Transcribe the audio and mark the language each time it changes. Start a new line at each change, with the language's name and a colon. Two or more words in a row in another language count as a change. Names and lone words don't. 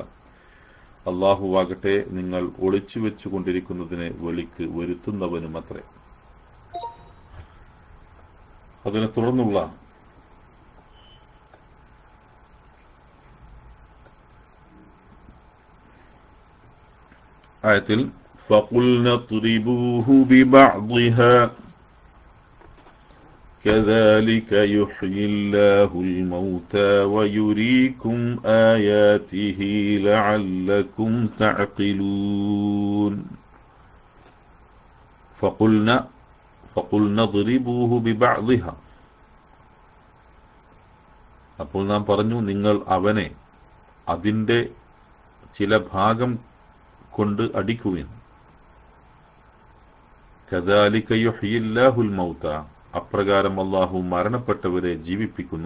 Malayalam: അല്ലാഹുവാകട്ടെ നിങ്ങൾ ഒളിച്ചു വെച്ചുകൊണ്ടിരിക്കുന്നതിനെ വെളിക്ക് വരുത്തുന്നവനുമത്രേ. അതിനെ തുടർന്നുള്ള ആയത്തിൽ
Arabic: فَقُلْنَا اضْرِبُوهُ بِبَعْضِهَا كَذَلِكَ يُحْيِي اللَّهُ الْمَوْتَى وَيُرِيكُمْ آيَاتِهِ لَعَلَّكُمْ تَعْقِلُونَ. فَقُلْنَا اضْرِبُوهُ بِبَعْضِهَا.
Malayalam: അപ്പോൾ നാം പറഞ്ഞു, നിങ്ങൾ അവനെ അതിൻ്റെ ചില ഭാഗം കൊണ്ട് അടിക്കുവിൻ.
Arabic: كذلك يحيي الله الموتى,
Malayalam: അപ്രകാരം അല്ലാഹു മരണപ്പെട്ടവരെ ജീവിപ്പിക്കുന്നു.